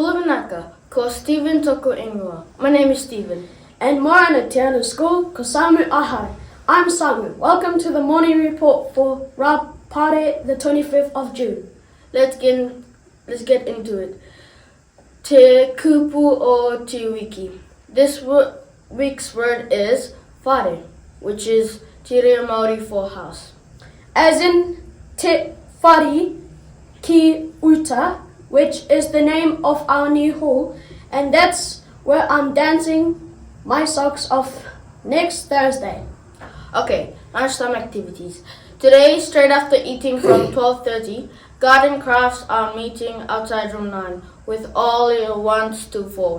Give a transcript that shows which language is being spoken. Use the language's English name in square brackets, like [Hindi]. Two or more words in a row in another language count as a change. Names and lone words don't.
[Māori] vinaka, ko Stephen toku ingoa. [English] My name is Stephen. [Māori] And mōrena Te Anau SCHOOL, ko Samu ahau. [English] I'm Samu. Welcome to the morning report for Pare, the 25th of June. Let's get into it. [Māori] Te kupu o te wiki. [English] This week's word is whare, which is [Māori] te reo Māori [English] for house. As in [Māori] te fuddy ki uta, [English] which is the name of our new hall, and that's where I'm dancing my socks off next Thursday. Okay, lunchtime activities. Today, straight after eating from 12:30, Graden Crafts are meeting outside room 9 with all year 1s to 4.